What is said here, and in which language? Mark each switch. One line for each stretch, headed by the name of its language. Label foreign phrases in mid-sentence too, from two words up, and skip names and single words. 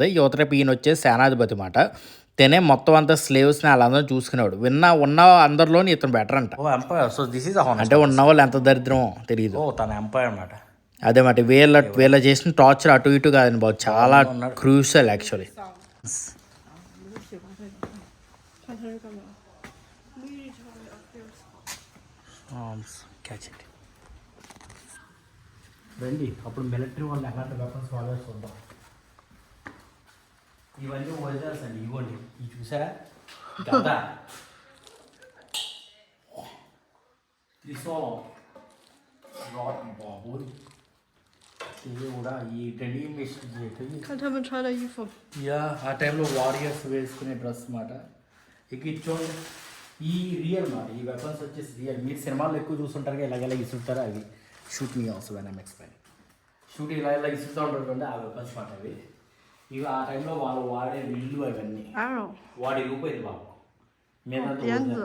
Telugu: యువతరేపు ఈయన వచ్చేసి సేనాధిపతి మాట. తనే మొత్తం అంతా స్లేవ్స్ని వాళ్ళందరూ చూసుకునేవాడు. ఉన్న అందరిలోని ఇతను బెటర్ అంట.
English: so this is
Telugu: అంటే ఉన్న వాళ్ళు ఎంత దరిద్రమో తెలియదు. తన ఎంపైర్ అనమాట. అదే మాట వీళ్ళ చేసిన టార్చర్ అటు ఇటు కాదండి బాబు, చాలా
English: crucial actually.
Chinese: 看他是干嘛？
English: catch it.
Telugu: రండి అప్పుడు మిలిటరీ వాళ్ళు ఎలాంటి వెపన్స్ వాడే చూద్దాం. ఇవన్నీ ఒరిజినల్స్ అండి. ఇవ్వండి ఇవి చూసారా గదా బాబు ఇవి కూడా ఈ
English: trending mission
Chinese: 看他们穿的衣服。
Telugu: యా ఆ టైంలో వారియర్స్ వేసుకునే డ్రెస్ మాట. ఇక చూడండి ఈ రియల్ మాట. ఈ వెపన్స్ వచ్చేసి రియల్. మీరు సినిమాల్లో ఎక్కువ చూస్తుంటారు ఇలాగెలా ఇస్తుంటారు. అవి
English: shoot me also when I'm explain.
Telugu: షూట్ ఇలా ఇస్తుంటూ ఉంటారు ఆ వెపన్స్ మాట. అవి ఇవి ఆ టైంలో వాళ్ళు వాడే విల్లు అవన్నీ వాడి రూపాయి బాబు మీద.